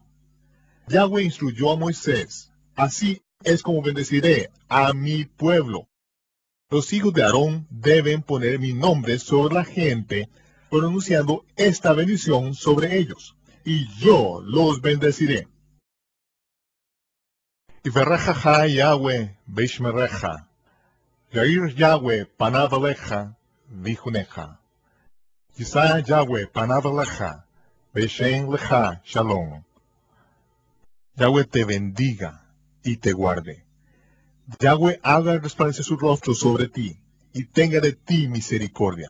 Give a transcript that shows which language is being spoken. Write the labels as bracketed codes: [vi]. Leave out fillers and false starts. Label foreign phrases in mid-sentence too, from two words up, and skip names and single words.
[es] Yahweh instruyó a Moisés: así es como bendeciré a mi pueblo. Los hijos de Aarón deben poner mi nombre sobre la gente, pronunciando esta bendición sobre ellos, y yo los bendeciré. [he] יברכך יהוה וישמרך, יאר יהוה פניו אליך ויחנך, ישא יהוה פניו אליך, וישם לך שלום. [es] Yahweh te bendiga y te guarde. Yahweh haga resplandecer su rostro sobre ti y tenga de ti misericordia.